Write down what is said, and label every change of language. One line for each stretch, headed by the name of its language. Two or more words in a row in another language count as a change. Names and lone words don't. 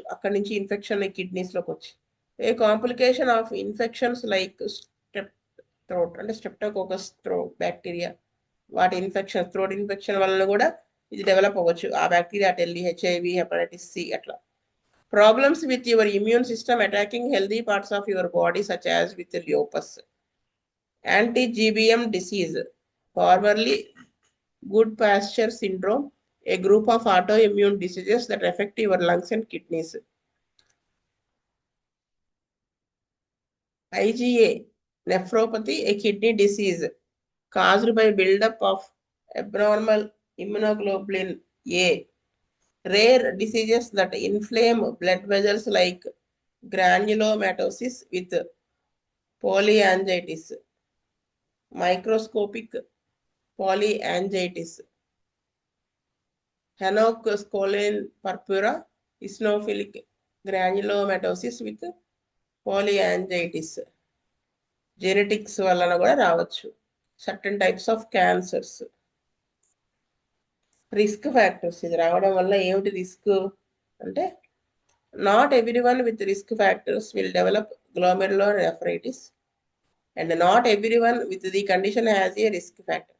Telugu: అక్కడి నుంచి
English: infection kidneys
Telugu: లోకి వచ్చి,
English: a complication of infections like step throat,
Telugu: అంటే
English: streptococcus throat bacteria,
Telugu: వాటి ఇన్ఫెక్షన్,
English: throat infection
Telugu: వలన కూడా ఇది డెవలప్ అవ్వచ్చు. ఆ బ్యాక్టీరియా అటెల్లి, హెచ్ఐవి, హెపటైటిస్ సి అట్లా.
English: problems with your immune system attacking healthy parts of your body such as with lupus, anti-GBM disease, formerly good pasture syndrome, a group of autoimmune diseases that affect your lungs and kidneys. IgA nephropathy, a kidney disease caused by buildup of abnormal immunoglobulin A. Rare diseases that inflame blood vessels like granulomatosis with polyangiitis, microscopic polyangiitis, Henoch-Schönlein purpura, eosinophilic granulomatosis with polyangiitis. Genetics
Telugu: వలన కూడా రావచ్చు.
English: certain types of cancers. risk factors,
Telugu: ఇది రావడం వల్ల ఏమిటి రిస్క్ అంటే,
English: not everyone with risk factors will develop glomerulonephritis, and not everyone with the condition has a risk factor.